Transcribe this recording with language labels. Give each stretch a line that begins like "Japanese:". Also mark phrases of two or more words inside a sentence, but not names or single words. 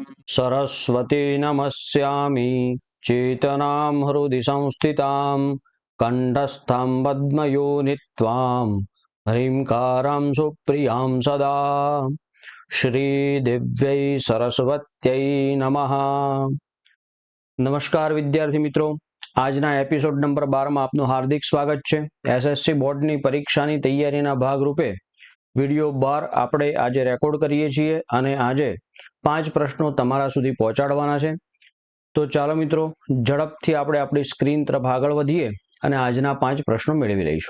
Sanskrit: सरस्वती नमस्यामि चेतनां हृदि संस्थितां कंठस्थं पद्मयोनित्वां ह्रींकारां सुप्रियां सदा श्रीदिव्यै सरस्वत्यै नमः।
Hindi: नमस्कार विद्यार्थी मित्रों,
Gujarati: આજના એપિસોડ નંબર 12 માં આપનું હાર્દિક સ્વાગત છે। એસએસસી બોર્ડની પરીક્ષાની તૈયારીના ભાગરૂપે વિડિયો 12 આપણે આજે રેકોર્ડ કરીએ છીએ અને આજે 5 પ્રશ્નો તમારા સુધી પહોંચાડવાના છે। તો ચાલો મિત્રો, ઝડપથી આપણે આપણી સ્ક્રીન તરફ આગળ વધીએ અને આજના 5 પ્રશ્નો મેળવી લઈશું।